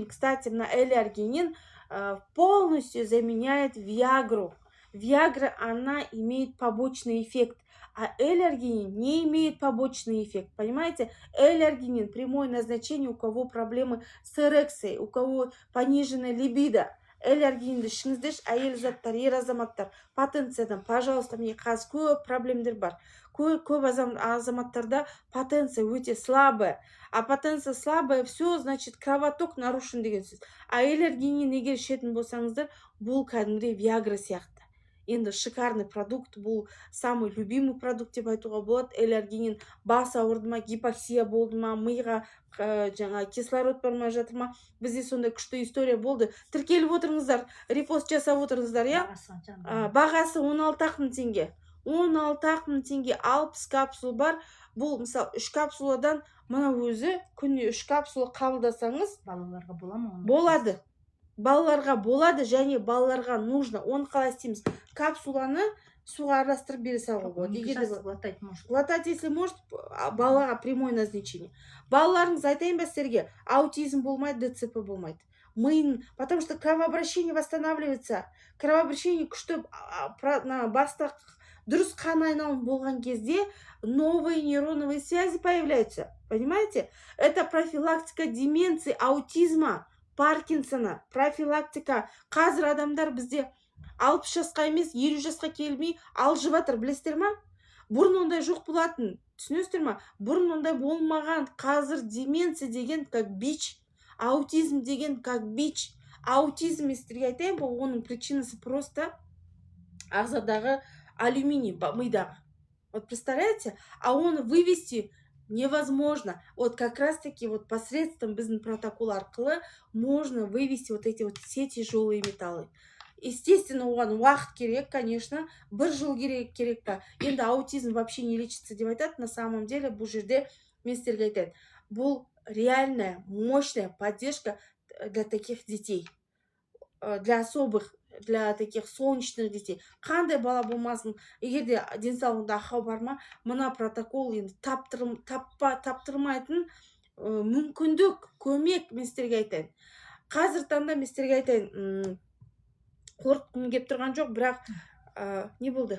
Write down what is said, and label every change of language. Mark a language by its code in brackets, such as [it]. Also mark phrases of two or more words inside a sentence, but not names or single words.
[ru] Кстати, на L-аргинин полностью заменяет Виагру. Виагра, она имеет побочный эффект, а L-аргинин не имеет побочный эффект. Понимаете? L-аргинин прямое назначение, у кого проблемы с эрекцией, у кого пониженная либидо. [kk] L-аргининді ішіңіздеш, әйел заттар, ер азаматтар, потенциядан, [ru] пожалуйста, мне [kk] қазір көп проблемдер бар. Көп азаматтарда потенция өте слабая. [ru] А потенция слабая, все, значит, кровоток нарушен [kk] деген сөз. А L-аргинин егер ішетін болсаңыздар, бұл кәдімгідей Виагра сияқты. Енді [ru] шикарный продукт, [kk] бұл [ru] самый любимый продукт [kk] деп айтуға болады. L-аргинин бас ауырды ма, гипоксия болды ма, миға жаңа кислород бармай жатыр ма? Бізде сондай күшті история болды. Тіркеліп отырыңыздар, репост жасап отырыңыздар, я? Бағасы 16 мың теңге. 16 мың теңге 60 капсул бар. Бұл, мысалы, 3 капсуладан мына өзі күніне 3 капсула қабылдасаңыз, балаларға бола ма? Болады. Балаларға болады, және балаларға нужно. Оны қалай істейміз? Капсуланы суға араластырып бере салуға болады. [ru] Глотать, если может, [kk] балаға [ru] прямое назначение. [kk] Балаларыңыз айтайын ба сіздерге, аутизм болмайды, ДЦП болмайды. [ru] Потому что кровообращение восстанавливается. [kk] Кровообращение күшті баста дұрыс қан айналым болған кезде [ru] новые нейроновые связи появляются. Понимаете? Это профилактика деменции, аутизма, Паркинсона, профилактика. [kk] Қазір адамдар бізде 60 жасқа емес, 50 жасқа келмей алжып жатыр, білесіздер ма? Бұрын ондай жоқ болатын, түсінесіздер ма? Бұрын ондай болмаған. Қазір деменция деген [ru] как бич, [kk] аутизм деген [ru] как бич. [kk] Аутизм естерге айтайын, оның причинасы просто ағзадағы алюминий, мидағы. [ru] Вот представляете? А оны вывести невозможно. Вот как раз таки вот посредством [kk] біздің протокол арқылы [ru] можно вывести вот эти вот все тяжелые металлы. Естественно, [kk] оған уақыт керек, конечно, 1 жыл керек па. Енді аутизм [ru] вообще не лечится [kk] деп айтады. [ru] На самом деле, [kk] бұл жерде мен сіздерге айтайын. [ru] Бұл реальная, мощная поддержка для таких детей. Для особых, для таких солнечных детей. [kk] Қандай бала болмасын, егер де денсаулығында ақау бар ма, мына протокол енді таптырмайтын мүмкіндік, көмек мен сіздерге айтайын. Қазір таңда мен сіздерге айтайын, қорқытқым келіп тұрған жоқ, бірақ не болды?